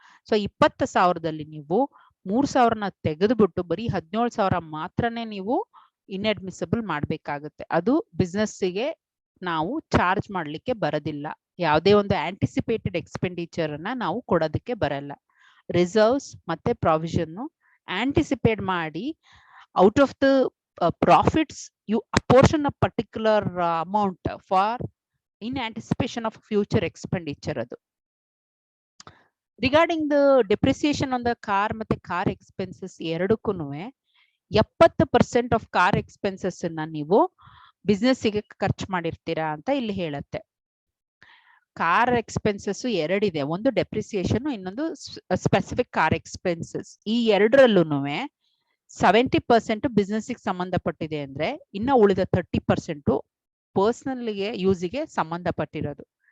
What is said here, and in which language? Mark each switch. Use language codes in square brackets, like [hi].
[kn] So 20,000ದಲ್ಲಿ ನೀವು 3,000ನ ತೆಗೆದುಬಿಟ್ಟು ಬರೀ 17,000 ಮಾತ್ರನೇ ನೀವು ಇನ್ಅಡ್ಮಿಸಿಬಲ್ ಮಾಡ್ಬೇಕಾಗುತ್ತೆ. ಅದು ಬಿಸ್ನೆಸ್ಸಿಗೆ ನಾವು ಚಾರ್ಜ್ ಮಾಡ್ಲಿಕ್ಕೆ ಬರೋದಿಲ್ಲ. ಯಾವುದೇ ಒಂದು ಆಂಟಿಸಿಪೇಟೆಡ್ ಎಕ್ಸ್ಪೆಂಡಿಚರ್ ಅನ್ನ ನಾವು ಕೊಡೋದಕ್ಕೆ ಬರಲ್ಲ. ರಿಸರ್ವ್ಸ್ ಮತ್ತೆ ಪ್ರಾವಿಷನ್ ಆಂಟಿಸಿಪೇಟ್ ಮಾಡಿ [en] Out of the profits you apportion a particular amount for in anticipation of future expenditure. adu regarding the depreciation on the car ಮತ್ತೆ car expenses [kn] ಎರಡಕ್ಕೂನುವೆ [en] 70% of car expenses [kn] ಅನ್ನ ನೀವು ಬಿಸ್ನೆಸ್ಸಿಗೆ ಖರ್ಚು ಮಾಡಿರ್ತೀರಾ ಅಂತ ಇಲ್ಲಿ ಹೇಳುತ್ತೆ. ಕಾರ್ ಎಕ್ಸ್ಪೆನ್ಸಸ್ ಎರಡಿದೆ, ಒಂದು ಡೆಪ್ರಿಸಿಯೇಷನ್, ಇನ್ನೊಂದು ಸ್ಪೆಸಿಫಿಕ್ ಕಾರ್ ಎಕ್ಸ್ಪೆನ್ಸಸ್. ಈ ಎರಡರಲ್ಲೂ 70% ಬಿಸ್ನೆಸ್ಗೆ ಸಂಬಂಧಪಟ್ಟಿದೆ ಅಂದ್ರೆ ಇನ್ನ ಉಳಿದ 30% ಪರ್ಸನಲ್ಗೆ ಯೂಸಿಗೆ ಸಂಬಂಧಪಟ್ಟಿರೋದು.